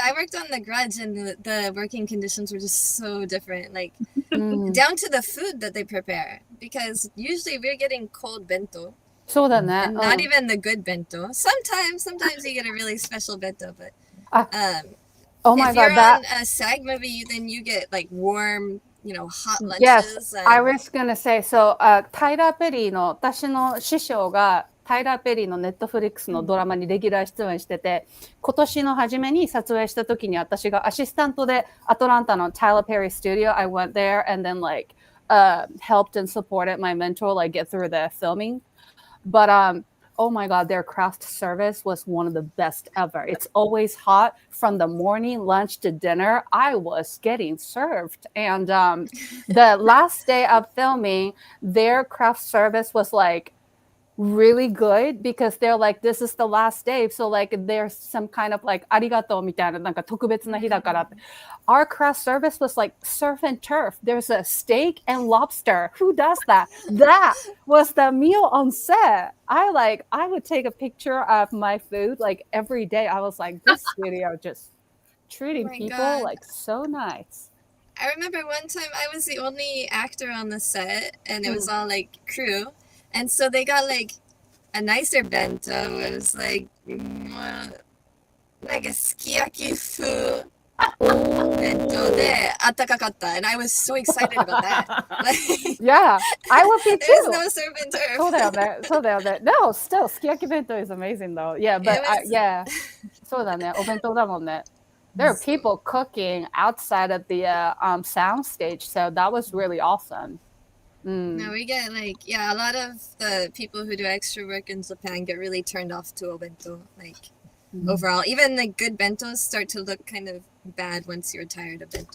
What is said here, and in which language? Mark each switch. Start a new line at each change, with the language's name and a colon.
English: I worked on The Grudge, and the working conditions were just so different, like down to the food that they prepare. Because usually we're getting cold bento, and not even the good bento. Sometimes you get a really special bento, but oh my if God, you're on a SAG movie, then you get like warm, hot lunches. Yes, I was gonna say, so
Japanese: タイラー・ペリーの私の師匠がタイラー・ペリーのネットフリックスのドラマにレギュラー出演してて、今年の初めに撮影した時に私がアシスタントでアトランタの Tyler Perry Studio,
English: I went there and then like helped and supported my mentor like get through the filming. But oh my God, their craft service was one of the best ever. It's always hot from the morning, lunch to dinner. I was getting served. And the last day of filming, their craft service was like really good because they're like, this is the last day. So like there's some kind of like,
Japanese: ありがとうみたいな、なんか特別な日だからって。
English: Our craft service was like surf and turf. There's a steak and lobster. Who does that? That was the meal on set. I would take a picture of my food like every day. I was like, this studio just treating people like so nice. I remember one time I was the only actor on the set, and it was all like crew. And so they got like a nicer bento. It was like a
Japanese: sukiyaki fu bento de atakakatta,
English: and I was so excited about that. Like, yeah, I would be too. There's no surf and turf.
Japanese: そうだよね.
English: No, still sukiyaki bento is amazing though. Yeah, but yeah,
Japanese: そうだね。お弁当だもんね.
English: There are people cooking outside of the sound stage, so that was really awesome. No, we get a lot of the people who do extra work in Japan get really turned off to obento. Like overall, even the good bentos start to look kind of bad once you're tired of bento.